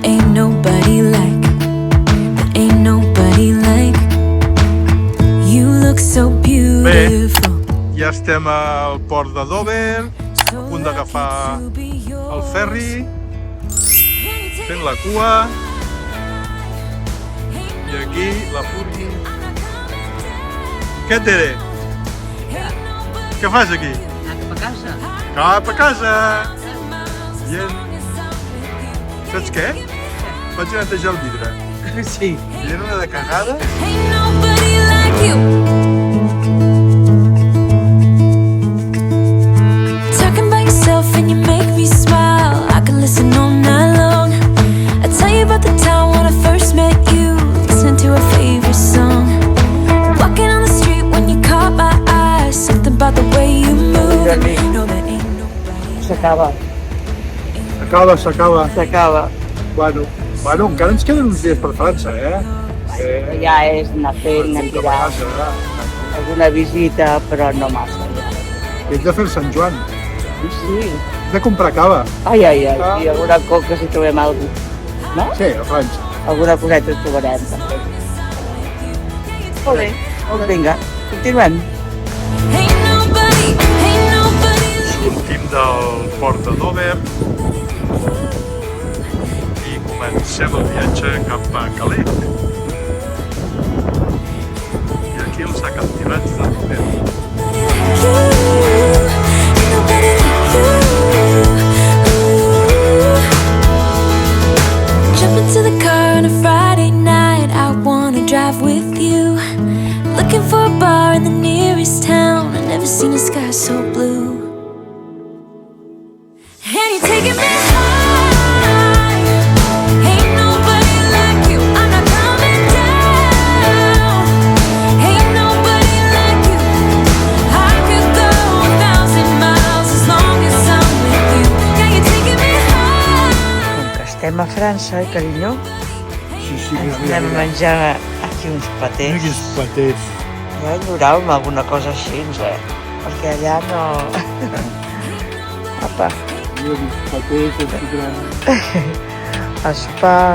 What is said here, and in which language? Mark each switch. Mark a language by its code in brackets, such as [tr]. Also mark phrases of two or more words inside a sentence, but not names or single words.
[ca] Bé, ja estem al port de Dover, a punt d'agafar el ferri, fent la cua, i aquí la Furgi. Què, Tere? Què fas aquí? Cap a casa. Cap a casa! Gent. Saps què? Vaig a netejar el vidre. Sí, era una de cagada. [en] Ain't nobody like you. Talking about yourself and you make me smile. I can listen all night long. I tell you about the time when I first met you, listening to our favorite song. Walking on the street when you caught my eye. Something about the way you move. No, there ain't nobody. [ca] S'acaba, S'acaba. Bueno, encara ens queden uns dies per França, ja és anar fent, anar tirant, alguna visita, però no massa. Hem de fer el Sant Joan. Sí. Hem de comprar cava. Ai, i alguna coca si trobem alguna cosa, no? Sí, a França. Alguna coseta trobarem, també. Molt bé, vinga, continuem. [en] Ain't nobody, ain't nobody. [ca] Sortim del port de Dover i comencem el viatge cap a Calais. I aquí els acantilats de Dover. [en] Jump into the car on a Friday night. I wanna drive with you. Looking for a bar in the nearest town. I've never seen a sky so blue. And you're taking me high. Ain't nobody like you. I'm not coming down. Ain't nobody like you. I could go 1,000 miles as long as I'm with you. Yeah, you're taking me high. [ca] Com que estem a França, carinyo, Sí, anem a menjar aquí uns patés. Quins patés. Ja enyorau-me alguna cosa així, perquè allà no... Apa, Quins patés, espa...